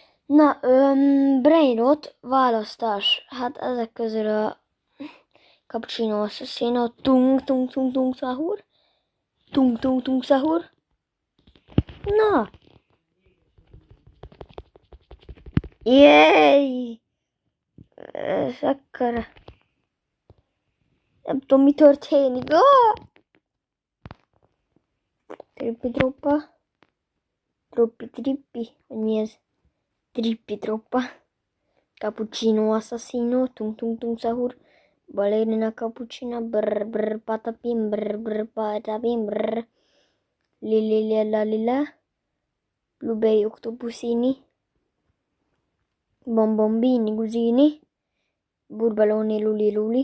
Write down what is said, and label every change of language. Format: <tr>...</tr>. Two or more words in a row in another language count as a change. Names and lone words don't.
<hu>Na, Brainrot választás. Hát ezek közül a Cappuccino Assassino, Tung Tung Tung Tung Sahur, Tung Tung Tung Sahur. Na! Jéj! Ez akkora... Nem tudom, mi történik. Trippi troppa. Troppi trippi. Vagy mi ez? Trippi troppa. Cappuccino Assassino, Tung Tung Tung Sahur. Ballerina cappuccina, brr brr patapim, brr brr patapim, brr. Lilila lila. Blueberry octopusini. Bombombini gusini. Burbaloni luli luli.</hu>